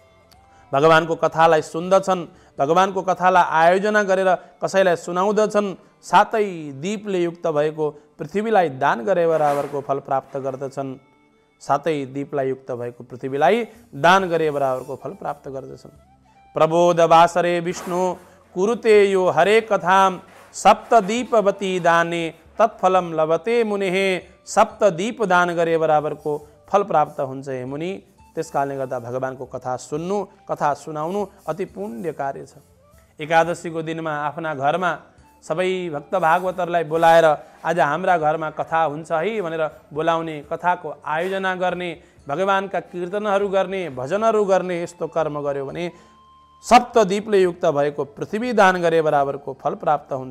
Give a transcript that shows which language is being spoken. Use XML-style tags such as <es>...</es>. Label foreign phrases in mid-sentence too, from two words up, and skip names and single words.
<ne>भगवानको कथालाई सुन्दछन्, भगवानको कथालाई आयोजना गरेर कसैलाई सुनाउँदछन् सातै दीपले युक्त भएको पृथ्वीलाई दान गरे बराबरको फल प्राप्त गर्दछन्। सातै दीपलाई युक्त भएको पृथ्वीलाई दान गरे बराबरको फल प्राप्त गर्दछन्।</ne> <sa>प्रबोध वासरे विष्णु कुरुते यो हरे कथाम सप्त दीपवती दाने तत्फलम लभते मुनेः।</sa> <ne>सप्त दीप दान गरे बराबरको फल प्राप्त हुन्छ हे मुनि। त्यसकारणले गर्दा भगवानको कथा सुन्नु, कथा सुनाउनु अति पुण्य कार्य छ। एकादशीको दिनमा आफ्ना घरमा सबै भक्त भागवतहरूलाई बोलाएर आज हाम्रा घरमा कथा हुन्छ है भनेर बोलाउने, कथाको आयोजना गर्ने, भगवानका कीर्तनहरू गर्ने, भजनहरू गर्ने, यस्तो कर्म गर्यो भने सप्तदीपले युक्त भएको पृथ्वी दान गरे बराबरको फल प्राप्त हुन्छ।</ne>